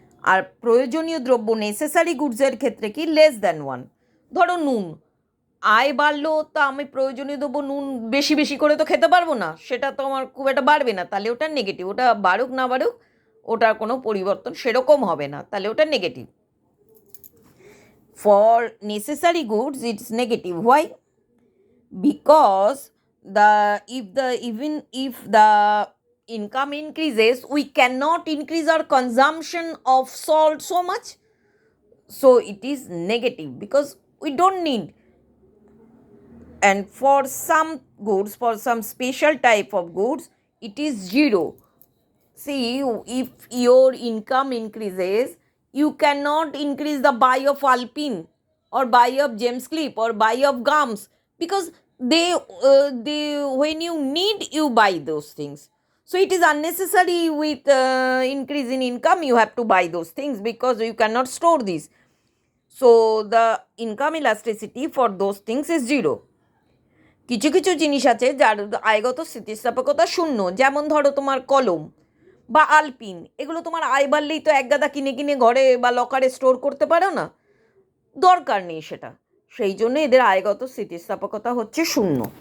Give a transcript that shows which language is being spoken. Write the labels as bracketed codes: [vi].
[bn] আর প্রয়োজনীয় দ্রব্য নেসেসারি গুডসের ক্ষেত্রে কি [en] Less than one. [bn] ধরো নুন, আয় বাড়লো তা আমি প্রয়োজনীয় দ্রব্য নুন বেশি বেশি করে তো খেতে পারবো না, সেটা তো আমার খুব একটা বাড়বে না, তাহলে ওটা নেগেটিভ। ওটা বাড়ুক না বাড়ুক ওটার কোনো পরিবর্তন সেরকম হবে না, তাহলে ওটা negative. [en] For necessary goods it's negative. Why? Because even if the income increases, we cannot increase our consumption of salt so much, so it is negative because we don't need. And for some goods, for some special type of goods, it is zero. See, if your income increases, you cannot increase the buy of Alpine or buy of James Clip or buy of gums, because they when you need, you buy those things. So it is unnecessary. With increase in income you have to buy those things because you cannot store these. So the income elasticity for those things is zero. [bn] কিছু কিছু জিনিস আছে যার আয়গত স্থিতিস্থাপকতা শূন্য, যেমন ধরো তোমার কলম বা আলপিন, এগুলো তোমার আয় বাড়লেই তো এক গাদা কিনে কিনে ঘরে বা লকারে স্টোর করতে পারো না, দরকার নেই সেটা। সেই জন্য এদের আয়গত স্থিতিস্থাপকতা হচ্ছে শূন্য।